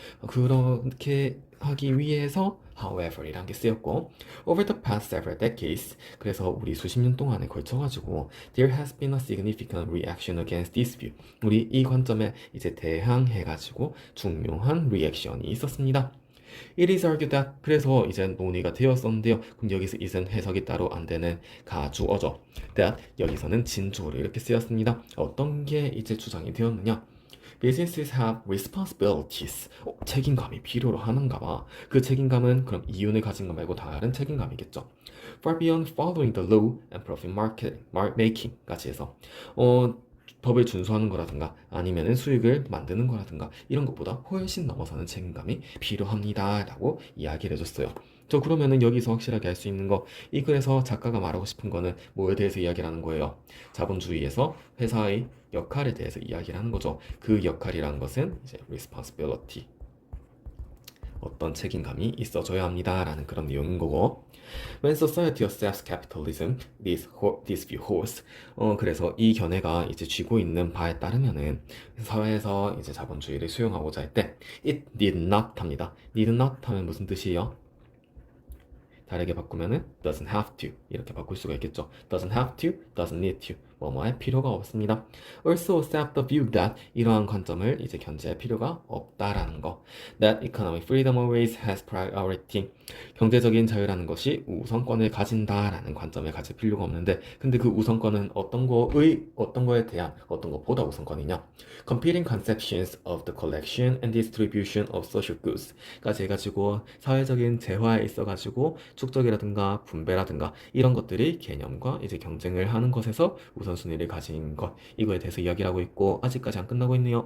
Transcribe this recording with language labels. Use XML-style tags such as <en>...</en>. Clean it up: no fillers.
<ko>그렇게 하기 위해서 however 이란 게 쓰였고</ko> <en>over the past several decades</en> <ko>그래서 우리 수십 년 동안에 걸쳐가지고</ko> <en>there has been a significant reaction against this view</en> <ko>우리 이 관점에 이제 대항해가지고 중요한 리액션이 있었습니다.</ko> <en>It is argued that</en> <ko>그래서 이제 논의가 되었었는데요. 그럼 여기서 is은 해석이 따로 안 되는 가주어죠. that 여기서는 진주어로 이렇게 쓰였습니다. 어떤 게 이제 주장이 되었느냐?</ko> <en>Businesses have responsibilities.</en> <ko>책임감이 필요로 하는가 봐. 그 책임감은 그럼 이윤을 가진 거 말고 다른 책임감이겠죠.</ko> <en>Far beyond following the law and profit making</en> <ko>까지 해서 법을 준수하는 거라든가 아니면은 수익을 만드는 거라든가 이런 것보다 훨씬 넘어서는 책임감이 필요합니다 라고 이야기를 해줬어요. 그러면은 여기서 확실하게 알 수 있는 거 이 글에서 작가가 말하고 싶은 거는 뭐에 대해서 이야기를 하는 거예요? 자본주의에서 회사의 역할에 대해서 이야기를 하는 거죠. 그 역할이라는 것은 이제 responsibility 어떤 책임감이 있어줘야 합니다 라는 그런 내용인 거고</ko> <en>When society accepts capitalism, this view holds.</en> <ko>그래서 이 견해가 이제 쥐고 있는 바에 따르면은 사회에서 이제 자본주의를 수용하고자 할 때</ko> <en>it did not</en> <ko>합니다. did not 하면 무슨 뜻이에요? 다르게 바꾸면은</ko> <en>doesn't have to</en> <ko>이렇게 바꿀 수가 있겠죠.</ko> <en>doesn't have to, doesn't need to</en> <ko>뭐뭐할 필요가 없습니다.</ko> <en>Also accept the view that</en> <ko>이러한 관점을 이제 견제할 필요가 없다라는 거.</ko> <en>That economic freedom always has priority.</en> <ko>경제적인 자유라는 것이 우선권을 가진다라는 관점을 가질 필요가 없는데 근데 그 우선권은 어떤 거에 대한 어떤 것보다 우선권이냐?</ko> <en>Competing conceptions of the collection and distribution of social goods</en> <ko>까지 해가지고 사회적인 재화에 있어가지고 축적이라든가 분배라든가 이런 것들이 개념과 이제 경쟁을 하는 것에서 우선순위를 가진 것 이거에 대해서 이야기를 하고 있고 아직까지 안 끝나고 있네요.</ko>